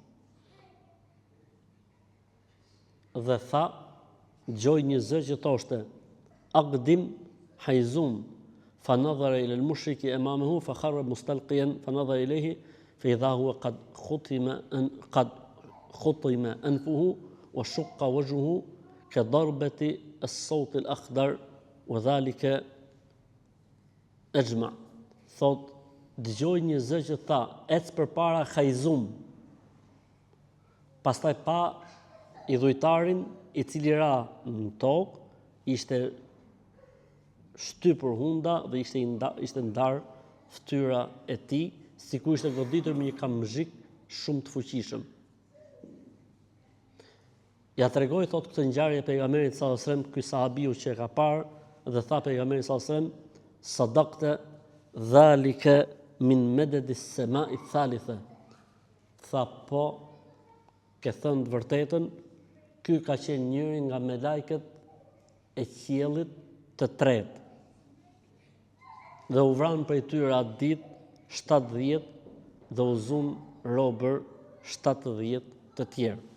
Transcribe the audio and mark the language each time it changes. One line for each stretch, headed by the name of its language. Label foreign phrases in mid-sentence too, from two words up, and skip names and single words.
Albanian: Dhe tha, dëgjoi një zë që thoshte: Aqdim Hayzum,
Arabic: فنظر إلى المشرك أمامه فخر مستلقيا فنظر إليه فإذا هو قد خطم أنفه وشق وجهه كضربة السوط الأخضر وذلك أجمع.
Albanian: Thot, dëgjoi një zë që tha: ec përpara Hayzum. Pastaj pa idhujtarin i cili ra në tokë ishte shtypur hunda dhe ishte ndarë fytyra e tij, sikur ishte goditur me një kamzhik shumë të fuqishëm. Ja tregoi thot këtë ngjarje pejgamberit
Arabic: صلى الله عليه وسلم
Albanian: ky sahabiu që e ka parë dhe tha pejgamberi
Arabic: صلى الله عليه وسلم صدقت ذلك من مدد السماء الثالثة.
Albanian: Tha po, ke thënë të vërtetën, ky ka qenë njëri nga me lajket e qiellit të tretë. Dhe u vranë prej tyre atë ditë 70 dhe u zun robër 70 të tjerë.